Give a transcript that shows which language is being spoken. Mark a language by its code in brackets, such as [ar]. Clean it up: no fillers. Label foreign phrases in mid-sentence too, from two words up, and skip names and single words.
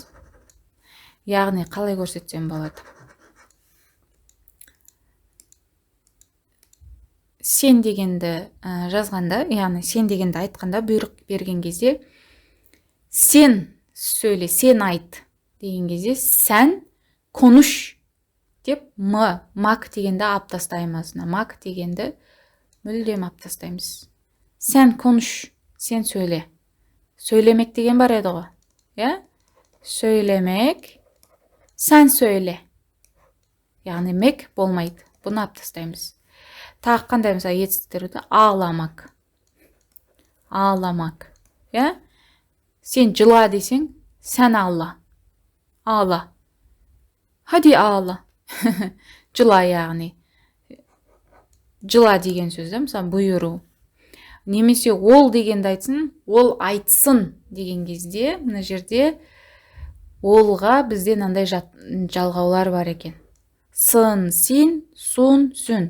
[kk] Яғни қалай көрсетсем болады? Сен дегенді жазғанда, яғни сен дегенді айтқанда, бұйрық берген кезде, сен söyle, сен айт деген кезде, сән konuş деп мак дегенді алып тастаймыз. Мак дегенді мүлдем алып тастаймыз. Сән konuş, сен söyle. Söylemek деген бар еді ғой. [tr] Ya? Söylemek, sen söyle. [kk] Яғни мек болмайды. Бұны алып тастаймыз. Тағы қандай мысалы етістіктерді? [tr] Ağlamak. Ağlamak. Ya? [kk] Sen жыла десең, [tr] sen ağla. Ağla. Hadi ağla. [kk] Жыла яғни. Жыла деген сөзді, мысалы бұйыру. Немесе ол дегенді айтсын, ол айтсын деген кезде, мына жерде олға бізде мынандай жалғаулар бар екен. Сын, син, сун, сүн.